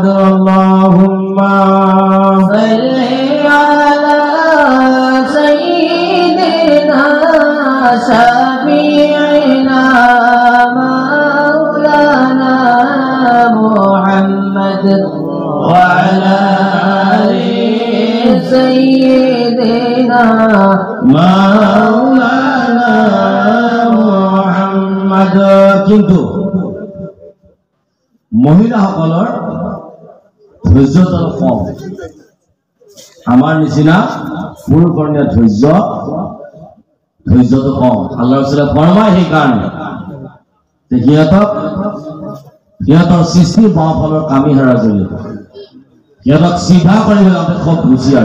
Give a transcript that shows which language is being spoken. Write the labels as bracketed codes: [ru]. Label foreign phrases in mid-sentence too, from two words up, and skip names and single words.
[ar] اللهم صل على سيدنا شفيعنا مولانا محمد وعلى آل سيدنا مولانا محمد. [as] কিন্তু মহিলাসকলৰ ধৈৰ্যটো কম, আমাৰ নিচিনা পুৰুষৰ ধৈৰ্যটো কম। আল্লাহৰ ওচৰত ফৰমায় সেইকাৰণে যে সিহঁতৰ সৃষ্টি বাওঁফালৰ কামি হেৰাৰ জৰিয়তে সিহঁতক চিধা কৰিবলৈ যাওঁতে খুব হুঁচিয়াৰ।